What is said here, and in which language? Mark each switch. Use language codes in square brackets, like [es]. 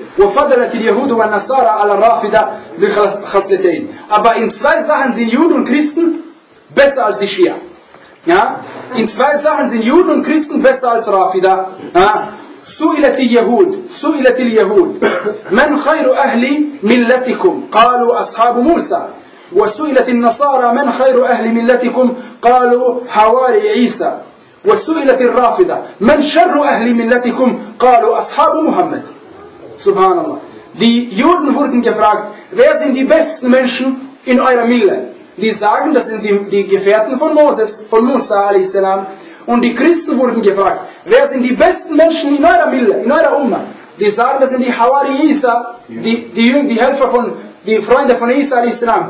[ar] وفضلت اليهود والنصارى على الرافدة بخصلتين. [de] Aber in zwei Sachen sind Juden und Christen besser als die Schia. Ja? In zwei Sachen sind Juden und Christen besser als Rafida. Ja? [ar] سئلت اليهود من خير أهل ملتكم قالوا أصحاب موسى وسئلت النصارى من خير أهل ملتكم قالوا حواري عيسى وسئلت الرافدة من شر أهل ملتكم قالوا أصحاب محمد سبحان الله. [de] Die Juden wurden gefragt, wer sind die besten Menschen in eurer Mille? Die sagen, das sind die Gefährten von Moses, von Musa a.s. Und die Christen wurden gefragt, wer sind die besten Menschen in eurer Mille, in eurer Umma? Die sagen, das sind die Hawari Isa, die Helfer von, die Freunde von Isa a.s.